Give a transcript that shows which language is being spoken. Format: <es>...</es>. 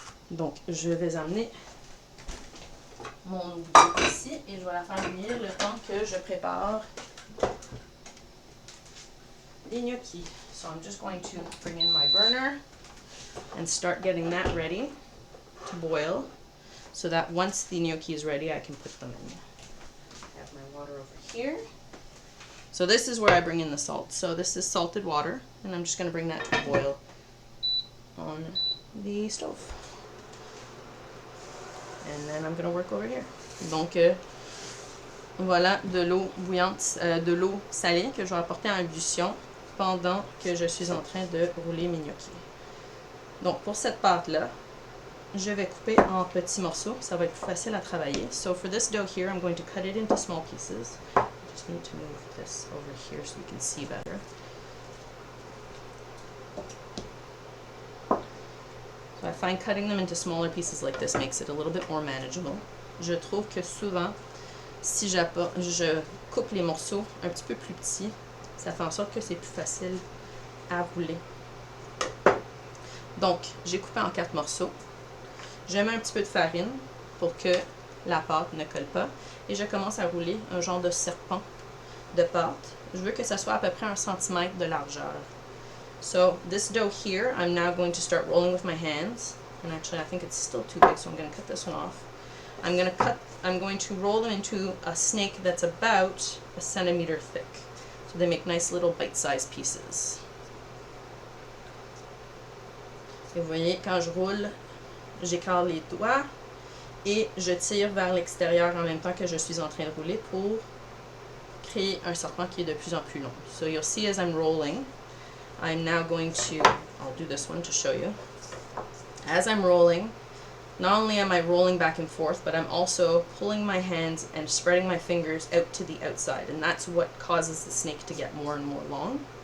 <fr>Donc, je vais amener mon eau bouillante ici et je vais la faire bouillir le temps que je prépare les gnocchis.</fr> <en>So I'm just going to bring in my burner and start getting that ready to boil so that once the gnocchi is ready, I can put them in. I have my water over here. So this is where I bring in the salt. So this is salted water, and I'm just going to bring that to a boil on the stove. And then I'm going to work over here.</en> <fr>Donc, voilà de l'eau bouillante, de l'eau salée que je vais apporter en ébullition pendant que je suis en train de rouler mes gnocchis. Donc, pour cette pâte-là, je vais couper en petits morceaux. Ça va être plus facile à travailler.</fr> <en>So for this dough here, I'm going to cut it into small pieces. I just need to move this over here so you can see better. So I find cutting them into smaller pieces like this makes it a little bit more manageable.</en> <fr>Je trouve que souvent, si je coupe les morceaux un petit peu plus petits, ça fait en sorte que c'est plus facile à rouler. Donc, j'ai coupé en 4 morceaux. Je mets un petit peu de farine pour que la pâte ne colle pas. Et je commence à rouler un genre de serpent de pâte. Je veux que ça soit à peu près 1 centimètre de largeur.</fr> <en>So this dough here, I'm now going to start rolling with my hands. And actually, I think it's still too big, so I'm going to cut this one off. I'm going to roll them into a snake that's about 1 centimeter thick. So they make nice little bite-sized pieces.</en> <fr>Et vous voyez, quand je roule, j'écarte les doigts et je tire vers l'extérieur en même temps que je suis en train de rouler pour créer un serpent qui est de plus en plus long.</fr> <en>So you'll see as I'm rolling, I'm now going to, I'll do this one to show you. As I'm rolling, not only am I rolling back and forth, but I'm also pulling my hands and spreading my fingers out to the outside, and that's what causes the snake to get more and more long.</en>